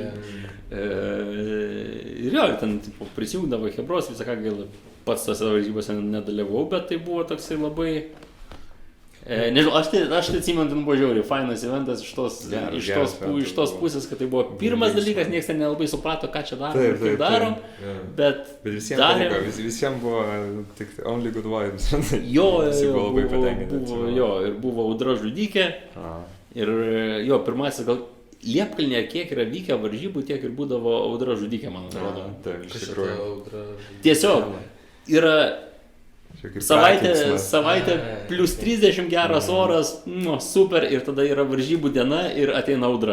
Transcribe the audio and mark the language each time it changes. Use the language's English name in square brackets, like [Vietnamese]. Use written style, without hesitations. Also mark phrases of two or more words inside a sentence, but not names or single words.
[Lithuanian] Ir jo, ten prisijungdavo chebros, visą ką gaila, pats tose varžybose nedalyvau, bet tai buvo toksai labai... Nežinau, aš tai atsimenu, ten buvo žiauriai fainas eventas iš tos pusės, kad tai buvo pirmas dalykas, niekas ten nelabai suprato, ką čia darom ir kaip darom, bet visiems buvo tik [English] only good vibes. [Lithuanian] Ir buvo audra žudikė, ir jo, pirmasis gal Liepkalnyje kiek yra vykę varžybų, tiek ir būdavo audra žudikė, man atrodo. Tiesiog yra savaitė plus 30 geras oras, super, ir tada yra varžybų diena ir ateina audra.